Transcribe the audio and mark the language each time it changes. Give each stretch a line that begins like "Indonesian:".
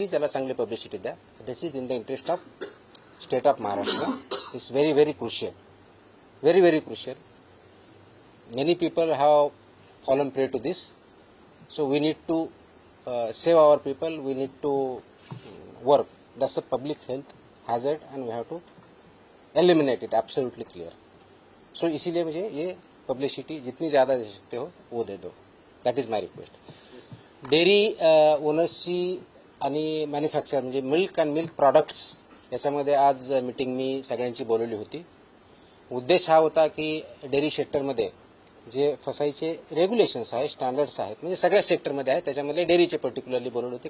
Marathi: त्याला चांगली पब्लिसिटी द्या.
English: This is in the interest of state of Maharashtra. It's very very crucial, very very crucial. Many people have fallen prey to this, so we need to save our people. We need to work. That's a public health hazard and we have to eliminate it. Absolutely clear.
Hindi: So इसीलिए मुझे ये publicity जितनी ज़्यादा दे सकते हो वो दे दो.
English: That is my request.
Marathi: Dairy ओनर्सची आणि manufacture म्हणजे मिल्क अँड मिल्क प्रोडक्ट्स याच्यामध्ये आज मीटिंग मी सगळ्यांची बोलवली होती. उद्देश हा होता की डेअरी सेक्टरमध्ये जे फसाईचे रेग्युलेशन्स आहेत, स्टँडर्ड्स आहेत, म्हणजे सगळ्या सेक्टरमध्ये आहेत, त्याच्यामध्ये डेअरीचे पर्टिक्युलरली बोलवले होते.